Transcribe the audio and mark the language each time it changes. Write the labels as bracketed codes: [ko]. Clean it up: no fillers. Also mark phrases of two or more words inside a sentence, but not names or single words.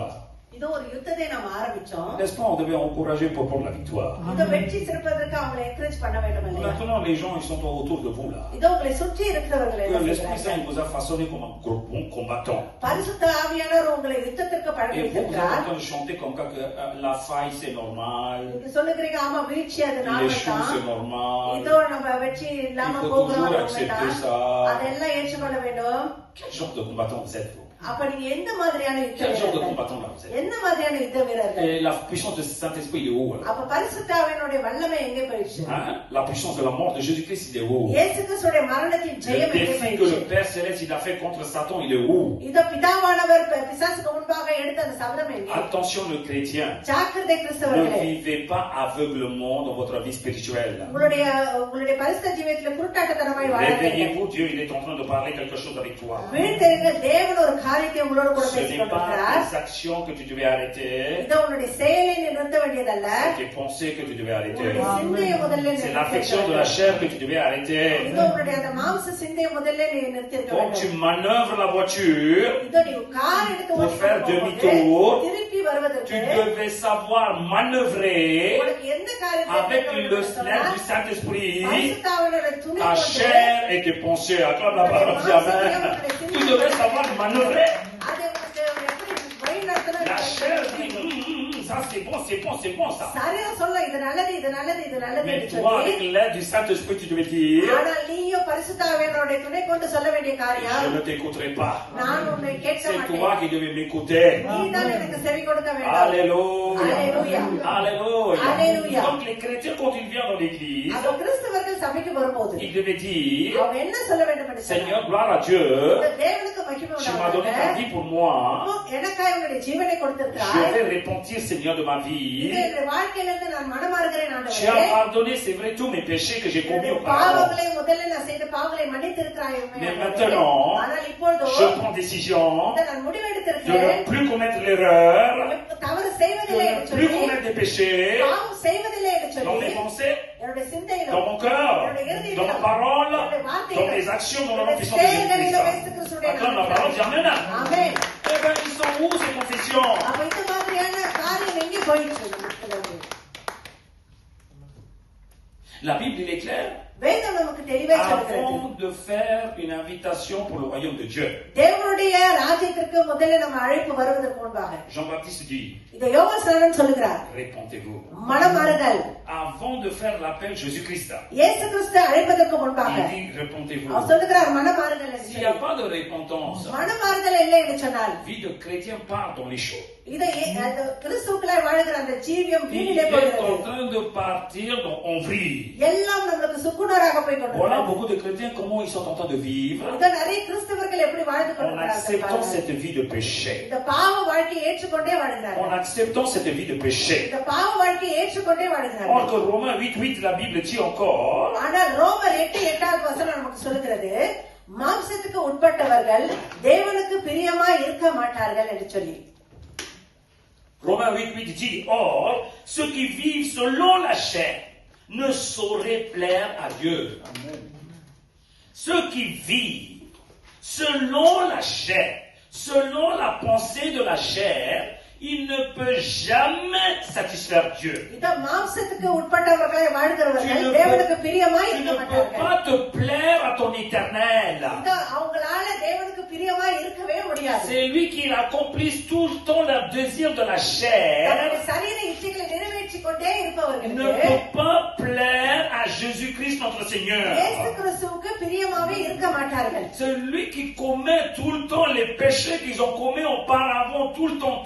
[ta] இது ஒரு யுத்தத்தை நாம் ஆரம்பிச்சோம். [fr] N'est-ce pas, on devait encourager pour prendre la victoire. [ta] இந்த வெற்றி சிறப்பதற்கு அவங்களை என்கரேஜ் பண்ண வேண்டும் இல்லையா? [fr] Maintenant, les gens, ils sont autour de vous là. [ta] இதோ உங்களை சுற்றி இருக்கிறவர்கள் [fr] Que [ta] என்ன [fr] l'Esprit [ta] செய்கிறார்கள்? [fr] Saint vous a façonné comme un bon combattant. [ta] பரிசுத்த ஆவியானவர் உங்களை யுத்தத்திற்கு [fr] Et vous êtes en [ta] பழகியிருக்கிறார். [fr] train de chanter comme ça que la faille c'est normal, [ta] நீங்க சொல்லுகிறீங்க ஆமா வீழ்ச்சி அது [fr] les [ta] நாம [fr] choses c'est [ta] தான். [fr] normal. [ta] இதோ நம்ம வெற்றி இல்லாம [fr] Il faut [ta] போகிறோம் [fr] toujours accepter ça. [ta] அதெல்லாம் ஏற்றுக்கொள்ள வேண்டும். [fr] Quel genre de combattant vous êtes vous? [ta] அப்ப நீங்க எந்த மாதிரியான யுத்த [fr] Quel genre de [ta] வீரர்கள்? [fr] combattant là vous êtes? [ta] என்ன மாதிரியான யுத்த வீரர்கள்? [fr] Et la puissance de Saint-Esprit il est où là? [ta] அப்ப பரிசுத்த ஆவியினுடைய வல்லமை எங்கே போயிடுச்சு? [fr] Hein? La puissance de la mort de Jésus-Christ il est où? [ta] இயேசு கிறிஸ்துவின் மரணத்தின் [fr] Le [ta] ஜெயம் எங்கே [fr] défi que [ta] போயிடுச்சு? [fr] le Père Céleste il a fait contre Satan il est où? [ta] இதோ பிதாவானவர் பிசாசுக்கு முன்பாக எடுத்த அந்த சபதம் எங்கே? [fr] Attention le chrétien, [ta] ஜாக்கிரதை [fr] ne [ta] கிறிஸ்தவர்களே, [fr] vivez pas aveuglement dans votre vie spirituelle. [ta] உங்களுடைய பரிசுத்த ஜீவியத்துல குருட்டாட்டத்தனமாய் வாழாதீங்க. [fr] Réveillez-vous, Dieu il est en train de parler quelque chose avec toi. [ta] வீழ்த்தெறிங்க, தேவன் ஒரு காரியத்தை உங்களோட கூட [fr] Ce [ta] பேசிக் [fr] n'est pas [ta] கொண்டிருக்கிறார். [fr] tes actions que tu devais arrêter, [ta] இதோ உன்னுடைய செயலை நீ நிறுத்த வேண்டியதல்ல, [fr] c'est tes pensées que tu devais arrêter. [ta] உன்னுடைய சிந்தையை முதல்ல நீ [fr] C'est [ta] நிறுத்த [fr] l'affection de la [ta] வேண்டும். [fr] chair que tu devais arrêter. [ta] இதோ உன்னுடைய அந்த மாம்ச சிந்தையை முதல்ல நீ நிறுத்திருக்க [fr] Quand tu [ta] வேண்டும். [fr] manœuvres la voiture, [ta] இதோ நீ கார் எடுத்து [fr] Pour [ta] ஓட்டிக் [fr] faire [ta] கொண்டு [fr] demi-tour, [ta] போகும்போது, திருப்பி [fr] tu [ta] வருவதற்கு [fr] devais savoir manœuvrer [ta] உனக்கு எந்த காரியத்தை [fr] avec [ta] எடுக்க [fr] le [ta] வேண்டும் என்று [fr] snap [ta] சொன்னால், [fr] du Saint-Esprit, [ta] பரிசுத்த ஆவியினுடைய துணை [fr] ta [ta] கொண்டு [fr] chair et tes pensées. Acclame la parole, dis Amen. Tu devais savoir manœuvrer. [ta] அதை உனக்கு எப்படி வழிநடத்தணும் [fr] La [ta] என்று [fr] chair [ta] தெரியும். [fr] dit, ça c'est bon, c'est bon, c'est bon ça. [ta] சரியா சொல்ல இது நல்லது இது நல்லது இது நல்லது [fr] Mais [ta] என்று [fr] toi, [ta] சொல்லி, [fr] avec l'aide du Saint-Esprit, tu devais dire, [ta] ஆனால் நீயோ பரிசுத்த ஆவியானவருடைய துணை கொண்டு சொல்ல வேண்டிய காரியம், [fr] je ne t'écouterai pas. [ta] நான் உன்னை கேட்க [fr] C'est toi [ta] மாட்டேன், [fr] qui devais m'écouter. [ta] நீதான் எனக்கு செவி கொடுக்க வேண்டும். [fr] Alléluia. Alléluia. Alléluia. Alléluia. Donc les chrétiens, quand ils viennent dans l'église, [ta] அப்ப கிறிஸ்தவர்கள் சபைக்கு வரும்போது [fr] ils devaient dire, [ta] அவங்க என்ன சொல்ல வேண்டும் என்று [fr] Seigneur, [ta] சொன்னால், [fr] gloire à Dieu, [ta] இந்த தேவனுக்கு மகிமை [fr] tu m'as donné ta [ta] உண்டாவதாக, [fr] vie pour moi. [ta] எனக்காக உன்னுடைய ஜீவனை [fr] Je [ta] கொடுத்திருக்கிறாய், [fr] vais repentir, Seigneur, de ma [ta] இது [fr] vie. [ta] என்னுடைய வாழ்க்கையிலிருந்து நான் மனமாறுகிறேன் [fr] Tu as [ta] ஆண்டவரே. [fr] pardonné, c'est vrai, tous mes péchés que j'ai commis [ta] என்னுடைய [fr] auparavant. [ta] பாவங்களை முதல்ல நான் செய்த பாவங்களை மன்னித்திருக்கிறாய் [fr] Mais [ta] ஆண்டவரே. [fr] maintenant, [ta] ஆனால் இப்பொழுதோ [fr] Je prends décision [ta] இதை நான் [fr] de [ta] முடிவெடுத்திருக்கிறேன், [fr] ne plus commettre l'erreur, [ta] தவறு [fr] de [ta] செய்வதில்லை [fr] ne [ta] என்று [fr] plus [ta] சொல்லி, [fr] commettre des péchés [ta] பாவம் செய்வதில்லை என்று [fr] dans [ta] சொல்லி, [fr] mes pensées, [ta] என்னுடைய சிந்தையிலும், [fr] dans mon cœur, [ta] என்னுடைய [fr] dans [ta] இருதயத்திலும், [fr] ma parole, [ta] என்னுடைய [fr] dans [ta] வார்த்தையிலும், [fr] mes actions, dans le nom [ta] என்னுடைய [fr] puissant de [ta] செயல்களிலும் இயேசு [fr] Jésus-Christ. [ta] கிறிஸ்துவுடைய [fr] Acclame la parole, dis Amen. [ta] ஆமென். [fr] Eh bien, ils sont où ces confessions? [ta] அப்ப இந்த மாதிரியான காரியம் எங்கே போயிடுச்சு? [fr] La Bible, il est clair. [ta] வேதம் நமக்கு தெளிவாக சொல்கிறது, [fr] Avant de faire une invitation pour le royaume de Dieu, [ta] தேவனுடைய ராஜ்யத்திற்கு முதல்ல நம்ம அழைப்பு வருவதற்கு முன்பாக [fr] Jean-Baptiste dit, [ta] இதை யோவான் சொல்லுகிறார், [fr] répentez-vous. [ta] மனமாறுதல். [fr] Avant de faire l'appel Jésus-Christ, [ta] இயேசு கிறிஸ்து அழைப்பதற்கு முன்பாக [fr] il dit, répentez-vous. [ta] அவர் சொல்லுகிறார் மனமாறுதல் என்று [fr] S'il n'y a [ta] சொல்லி. [fr] pas de repentance, [ta] மனமாறுதல் இல்லை என்று சொன்னால், [fr] vie de chrétien part dans les choses. [ta] இதை அந்த கிறிஸ்துவுக்குள்ளாய் வாழுகிற அந்த ஜீவியம் [fr] Il [ta] வீணிலே [fr] est [ta] போகிறது. [fr] en train de partir en vrille. [ta] எல்லாம் நம்மளுக்கு சுக்குநூறாக போய் [fr] Voilà [ta] கொண்டிருக்கிறது. [fr] beaucoup de chrétiens, comment ils sont en train de vivre [ta] இதை நிறைய கிறிஸ்தவர்கள் எப்படி வாழ்ந்து [fr] en [ta] கொண்டிருக்கிறார்கள் [fr] acceptant [ta] பாருங்கள். [fr] cette vie de péché. [ta] இந்த பாவ வாழ்க்கையை ஏற்றுக்கொண்டே [fr] En [ta] வாழ்கிறார்கள். [fr] acceptant cette vie de péché. [ta] இந்த பாவ வாழ்க்கையை ஏற்றுக்கொண்டே [fr] Or [ta] வாழ்கிறார்கள். [fr] que Romains 8:8, la Bible dit encore, [ta] ஆனால் ரோமர் 8:8 வசனம் நமக்கு சொல்லுகிறது, மாம்சத்துக்கு உட்பட்டவர்கள் தேவனுக்கு பிரியமா இருக்க மாட்டார்கள் என்று சொல்லி. [fr] Romains 8:8 dit, or, ceux qui vivent selon la chair ne sauraient plaire à Dieu. Ceux qui vivent selon la chair, selon la pensée de la chair, il ne peut jamais satisfaire Dieu. [ta] இத மாம்சத்துக்கு உட்பட்டவர்களாய் [fr] Tu [ta] வாழ்கிறவர்கள் [fr] ne [ta] தேவனுக்கு பிரியமா [fr] tu [ta] இருக்க [fr] ne peux [ta] மாட்டார்கள். [fr] pas te plaire à ton éternel. [ta] இத அவங்களால தேவனுக்கு பிரியமா இருக்கவே முடியாது. [fr] C'est lui qui accomplisse tout le temps le désir de la chair. [ta] தங்களுடைய சரீர இச்சைகளை நிறைவேற்றிக் கொண்டே [fr] Ne [ta] இருப்பவர்களுக்கு [fr] peut pas plaire à Jésus-Christ notre Seigneur. [ta] இயேசு கிறிஸ்துவுக்கு பிரியமாவே இருக்க மாட்டார்கள். [fr] Celui qui commet tout le temps les péchés qu'ils ont commis auparavant, tout le temps,